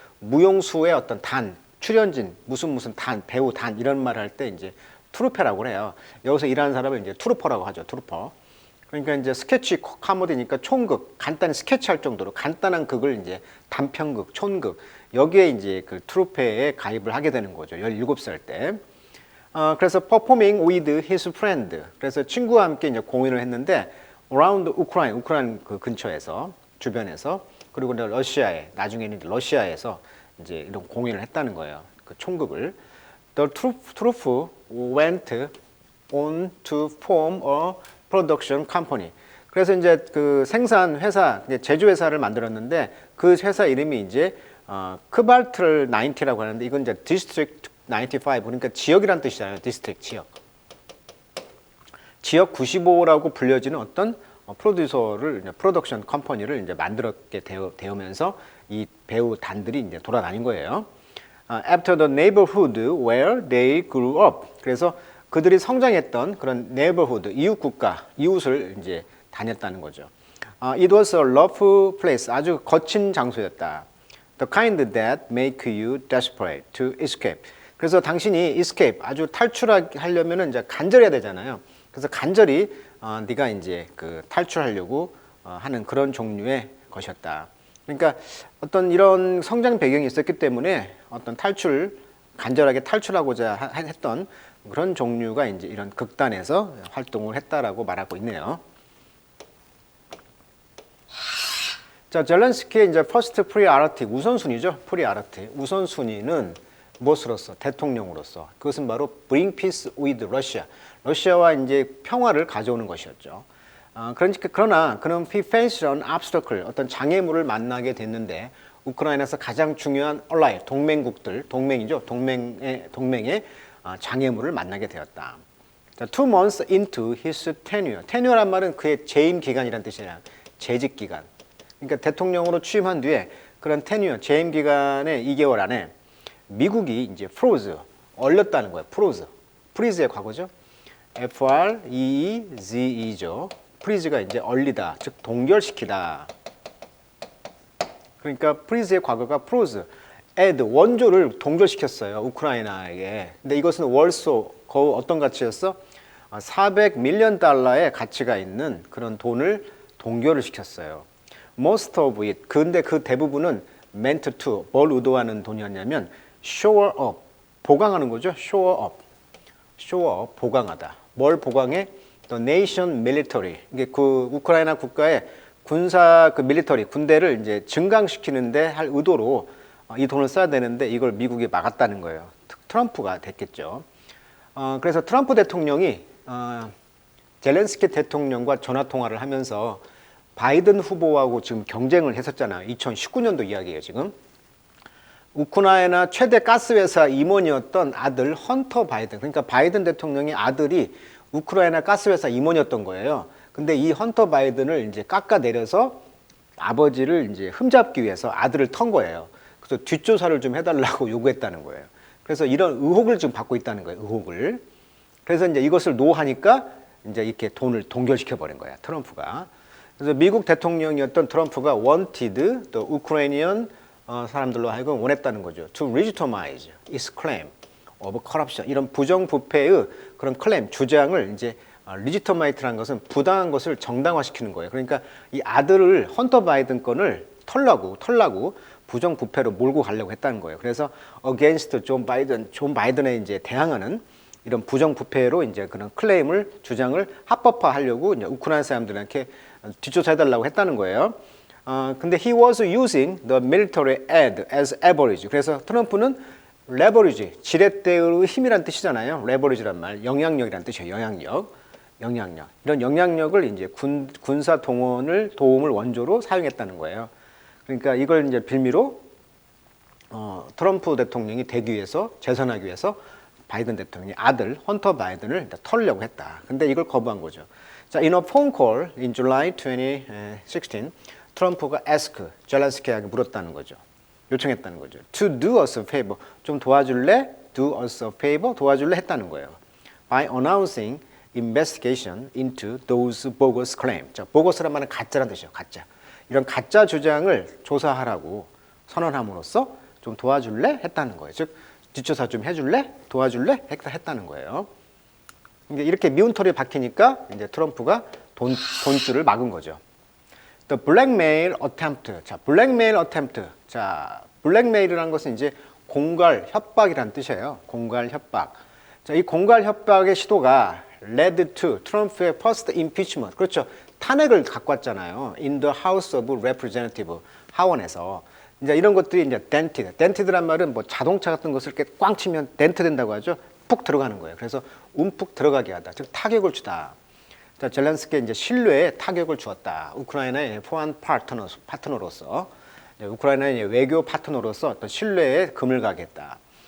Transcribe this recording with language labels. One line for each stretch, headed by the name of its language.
Korean: 무용수의 어떤 출연진, 무슨 배우 이런 말을 할 때 이제 트루페라고 해요. 여기서 일하는 사람을 이제 트루퍼라고 하죠. 트루퍼. 그러니까 이제 스케치 코미디니까 촌극, 간단히 스케치할 정도로 간단한 극을 이제 단편극, 촌극, 여기에 이제 그 트루페에 가입을 하게 되는 거죠. 17살 때. 그래서
English: performing with his friend.
Korean: 그래서 친구와 함께 이제 공연을 했는데 around 우크라이나 그 근처에서, 주변에서, 그리고 나중에는 러시아에서 이제 이런 공연을 했다는 거예요. 그 총극을.
English: The troupe went on to form a production company.
Korean: 그래서 이제 그 생산 회사, 제조 회사를 만들었는데 그 회사 이름이 이제 크발트를 90라고 하는데 이건 이제 디스트릭트 95, 그러니까 지역이란 뜻이잖아요. 디스트릭트 지역. 지역 95라고 불려지는 어떤 프로듀서를 프로덕션 컴퍼니를 이제 만들었게 되면서 이 배우 단들이 이제 돌아다닌 거예요.
English: After the neighborhood where they grew up.
Korean: 그래서 그들이 성장했던 그런 neighborhood, 이웃 국가, 이웃을 이제 다녔다는 거죠.
English: It was a rough place.
Korean: 아주 거친 장소였다.
English: The kind that make you desperate to escape.
Korean: 그래서 당신이 escape, 아주 탈출하려면은 이제 간절해야 되잖아요. 그래서 간절히 네가 이제 그 탈출하려고 하는 그런 종류의 것이었다. 그러니까 어떤 이런 성장 배경이 있었기 때문에 어떤 간절하게 탈출하고자 했던 그런 종류가 이제 이런 극단에서 활동을 했다라고 말하고 있네요. 자, 젤렌스키의 이제 퍼스트 프리아리티 우선순위죠. 프리아리티 우선순위는 무엇으로서? 대통령으로서. 그것은 바로
English: bring peace with Russia.
Korean: 러시아와 이제 평화를 가져오는 것이었죠. 그러나 그는
English: he faced an obstacle,
Korean: 어떤 장애물을 만나게 됐는데 우크라이나에서 가장 중요한 ally, 동맹국들, 동맹이죠. 동맹의 장애물을 만나게 되었다.
English: 자, 2 months into his tenure.
Korean: tenure란 말은 그의 재임 기간이란 뜻이에요. 재직 기간. 그러니까 대통령으로 취임한 뒤에 그런 tenure, 재임 기간의 2개월 안에 미국이 이제 froze, 얼렸다는 거예요. freeze의 과거죠. freeze죠. freeze가 이제 얼리다, 즉 동결시키다. 그러니까 freeze의 과거가 froze. add, 원조를 동결시켰어요. 우크라이나에게. 근데 이것은 월소, 어떤 가치였어? 400밀리언 달러의 가치가 있는 그런 돈을 동결을 시켰어요.
English: Most of it.
Korean: 근데 그 대부분은 meant to, 뭘 의도하는 돈이었냐면 shore up, 보강하는 거죠. shore up, 보강하다. 뭘 보강해?
English: The nation military.
Korean: 이게 그 우크라이나 국가의 군사 밀리터리, 군대를 이제 증강시키는데 할 의도로 이 돈을 써야 되는데 이걸 미국이 막았다는 거예요. 트럼프가 됐겠죠. 그래서 트럼프 대통령이 젤렌스키 대통령과 전화 통화를 하면서 바이든 후보하고 지금 경쟁을 했었잖아요. 2019년도 이야기예요, 지금. 우크라이나 최대 가스회사 임원이었던 아들 헌터 바이든, 그러니까 바이든 대통령의 아들이 우크라이나 가스회사 임원이었던 거예요. 근데 이 헌터 바이든을 이제 깎아내려서 아버지를 이제 흠잡기 위해서 아들을 턴 거예요. 그래서 뒷조사를 좀 해달라고 요구했다는 거예요. 그래서 이런 의혹을 지금 받고 있다는 거예요. 의혹을. 그래서 이제 이것을 노하니까 이제 이렇게 돈을 동결시켜 버린 거야. 트럼프가. 그래서 미국 대통령이었던 트럼프가 wanted 또 우크라이니언 사람들로 하여금 원했다는 거죠.
English: To legitimize its claim of corruption.
Korean: 이런 부정부패의 그런 클레임, 주장을 이제 legitimate라는 것은 부당한 것을 정당화시키는 거예요. 그러니까 이 아들을 헌터 바이든 건을 털라고 부정부패로 몰고 가려고 했다는 거예요. 그래서 against 존 바이든에 이제 대항하는 이런 부정부패로 이제 그런 클레임을 주장을 합법화하려고 이제 우크라이나 사람들한테 뒷조사해달라고 했다는 거예요. 근데
English: he was using the military aid as leverage.
Korean: 그래서 트럼프는 leverage, 지렛대의 힘이란 뜻이잖아요. leverage란 말, 영향력이란 뜻이에요. 영향력. 이런 영향력을 이제 군사 도움을 원조로 사용했다는 거예요. 그러니까 이걸 이제 빌미로 트럼프 대통령이 되기 위해서, 재선하기 위해서 바이든 대통령이 아들 헌터 바이든을 털려고 했다. 근데 이걸 거부한 거죠.
English: 자, in a phone call in July 2016,
Korean: 트럼프가 젤렌스키에게 물었다는 거죠. 요청했다는 거죠.
English: To do us a favor.
Korean: 좀 도와줄래?
English: Do us a favor.
Korean: 도와줄래? 했다는 거예요.
English: By announcing investigation into those bogus claims.
Korean: 자, bogus란 말은 가짜라는 뜻이에요. 가짜. 이런 가짜 주장을 조사하라고 선언함으로써 좀 도와줄래? 했다는 거예요. 즉, 뒷조사 좀 해줄래? 도와줄래? 했다는 거예요. 이렇게 미운 털이 박히니까 이제 트럼프가 돈줄을 막은 거죠.
English: The blackmail attempt. 자, blackmail attempt.
Korean: 자, blackmail이라는 것은 이제 공갈 협박이라는 뜻이에요. 공갈 협박. 자, 이 공갈 협박의 시도가
English: led to
Korean: 트럼프의 first impeachment. 그렇죠. 탄핵을 갖고 왔잖아요.
English: In the House of Representatives.
Korean: 하원에서. 이제 이런 것들이 이제 dented. dented란 말은 뭐 자동차 같은 것을 이렇게 꽝 치면 dent 된다고 하죠. 푹 들어가는 거예요. 그래서 움푹 들어가게 하다. 즉 타격을 주다. 자, 젤렌스키에 이제 신뢰에 타격을 주었다. 우크라이나의 포한 파트너로서, 우크라이나의 외교 파트너로서 어떤 신뢰에 금을 가게 했다.